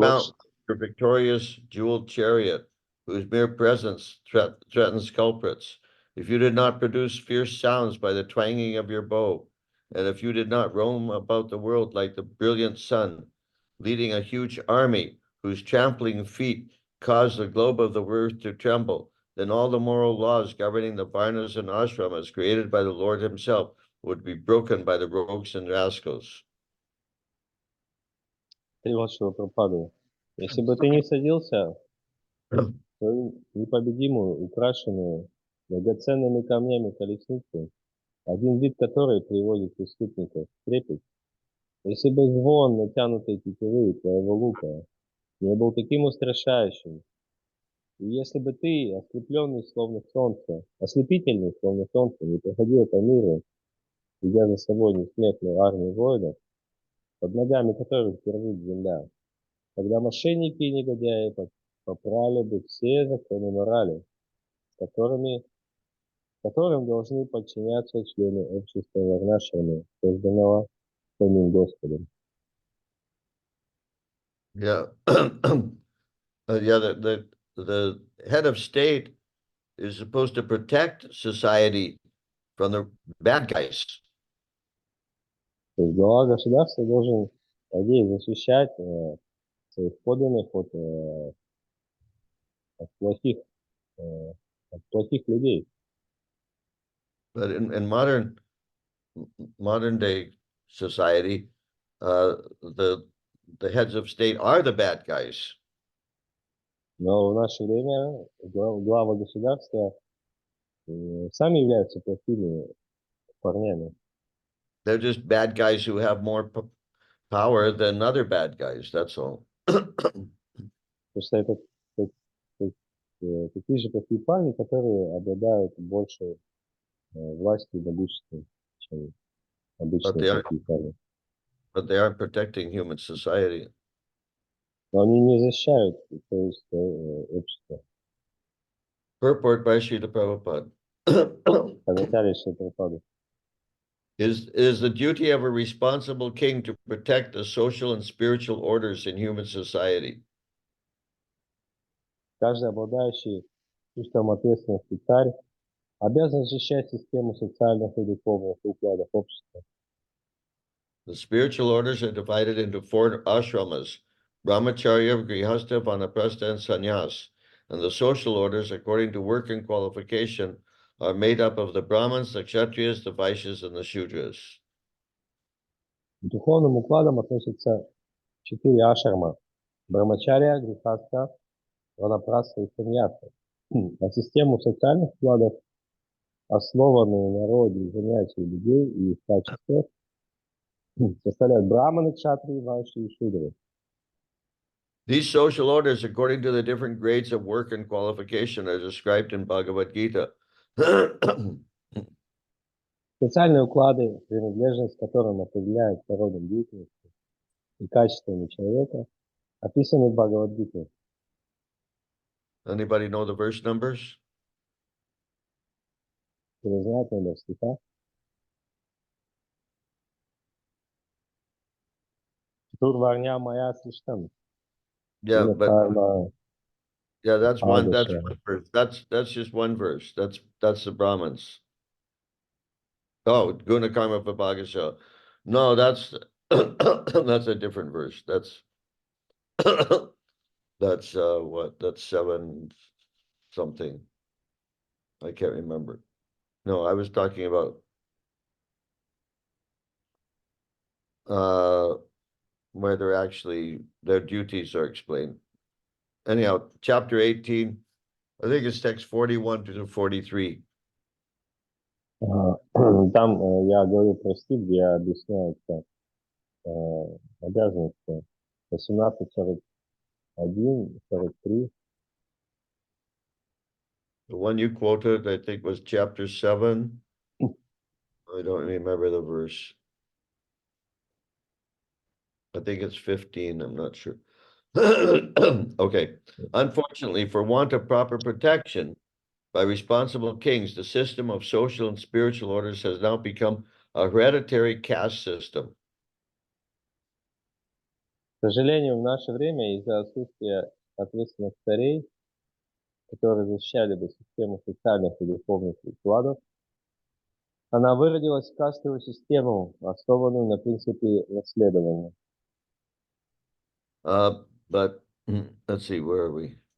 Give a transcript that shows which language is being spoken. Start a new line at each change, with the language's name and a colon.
English: mount your victorious jeweled chariot, whose mere presence threatens culprits, if you did not produce fierce sounds by the twanging of your bow, and if you did not roam about the world like the brilliant sun, leading a huge army whose trampling feet cause the globe of the earth to tremble, then all the moral laws governing the varnas and ashramas created by the Lord himself would be broken by the rogues and rascals.
Russian: Перевод Шилапрапады. Если бы ты не садился в свою непобедимую, украшенную драгоценными камнями колесницу, один вид которой приводит преступников в трепет, если бы звон натянутой тетивы твоего лука не был таким устрашающим, и если бы ты, ослепленный словно солнце, ослепительный словно солнце, не проходил по миру, ведя за собой несметную армию воинов, под ногами которых дрожит земля, тогда мошенники и негодяи попрали бы все законы морали, которым должны подчиняться члены общества Варнашрама, созданного самим Господом.
English: Yeah. Yeah, the head of state is supposed to protect society from the bad guys.
Russian: То есть глава государства должен, по идее, защищать своих подданных от от плохих, э, от плохих людей.
English: But in modern day society, the heads of state are the bad guys.
Russian: Но в наше время главы государства сами являются плохими парнями.
English: They're just bad guys who have more power than other bad guys. That's all.
Russian: Потому что это такие же плохие парни, которые обладают больше властью и могуществом, чем обычные
English: they are-
Russian: плохие парни.
English: But they aren't protecting human society.
Russian: Но они не защищают, то есть, общество.
English: Purport by Srila Prabhupada.
Russian: Комментарий Шрила.
English: Is the duty of a responsible king to protect the social and spiritual orders in human society.
Russian: Каждый обладающий чувством ответственности царь обязан защищать систему социальных и духовных укладов общества.
English: The spiritual orders are divided into 4 ashramas: brahmacharya, grihastha, vanaprastha, and sannyas. And the social orders, according to work and qualification, are made up of the brahmins, the kshatriyas, the vaishyas, and the shudras.
Russian: К духовным укладам относятся 4 ашрама: брамачарья, грихастха, ванапрастха и саньяса. А систему социальных укладов, основанную на роде и занятии людей и их качествах, составляют браманы, кшатрии, вайши и шудры.
English: These social orders, according to the different grades of work and qualification, are described in Bhagavad Gita.
Russian: Социальные уклады, принадлежность к которым определяет по родам деятельности и качествами человека, описаны в Бхагавад-гите.
English: Anybody know the verse numbers?
Russian: Кто знает номер стиха? Турварня моя слишком.
English: Yeah, but Karma, yeah, that's one Adesha. verse. That's just one verse. That's the Brahmins.
Sanskrit: Oh, Guna Karma Vibhagasha.
English: No, that's that's a different verse. That's that's what? That's 7 something. I can't remember. No, I was talking about where they're actually their duties are explained. Anyhow, chapter 18, I think it's text 41 to 43.
Russian: Там я говорю про стих, где объясняется обязанности 18, 41, 43.
English: The one you quoted, I think, was chapter 7. I don't remember the verse. I think it's 15. I'm not sure. Okay. Unfortunately, for want of proper protection by responsible kings, the system of social and spiritual orders has now become a hereditary caste system. К сожалению, в наше время из-за отсутствия ответственных царей, которые защищали бы систему социальных и духовных укладов, она выродилась в кастовую систему, основанную на принципе наследования. But let's see, where are we?